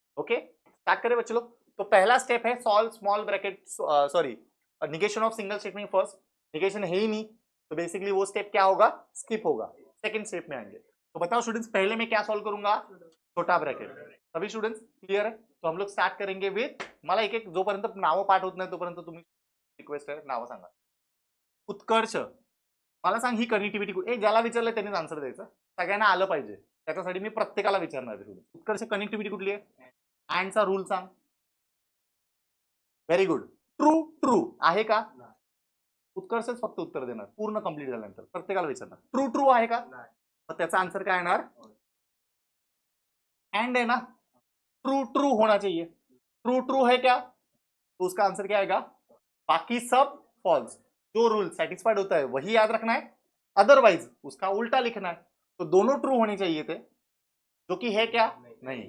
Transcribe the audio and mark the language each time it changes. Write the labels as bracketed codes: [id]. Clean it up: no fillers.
[hi] Okay, start करें बच्चों लोग। तो पहला स्टेप है [en] solve small bracket, [hi] sorry, [en] Negation of single statement first. [hi] Negation है ही नहीं, तो बेसिकली वो स्टेप क्या होगा? स्किप होगा। सेकंड स्टेप में आएंगे। तो बताओ स्टूडेंट्स, पहले मैं क्या सॉल्व करूंगा? छोटा ब्रैकेट। सभी स्टूडेंट्स क्लियर है? तो हम लोग स्टार्ट करेंगे विथ, [mr] मला एक एक जोपर्यंत नावं पाठ होत नाही तोपर्यंत तुम्ही, रिक्वेस्ट आहे नावं सांगा. उत्कर्ष, मला सांग ही कनेक्टिव्हिटी कुठे? ज्याला विचारलं त्यांनीच आन्सर द्यायचं, सगळ्यांना आलं पाहिजे, त्याच्यासाठी मी प्रत्येकाला विचारणार आहे. उत्कर्ष, कनेक्टिव्हिटी कुठली आहे? अँडचा रूल सांग. Very good. ट्रू ट्रू आहे का? उत्कर्षच फक्त उत्तर देणार, पूर्ण कंप्लीट झाल्यानंतर प्रत्येकाला विचारणार ट्रू ट्रू आहे का, मग त्याचा आन्सर काय येणार? [hi] एंड है ना, ट्रू ट्रू होना चाहिए. ट्रू ट्रू है क्या, तो उसका आंसर क्या आएगा? बाकी सब फॉल्स. जो रूल सेटिस्फाइड होता है वही याद रखना है, अदरवाइज उसका उल्टा लिखना है. तो दोनों ट्रू होने चाहिए थे, जो कि है क्या? नहीं.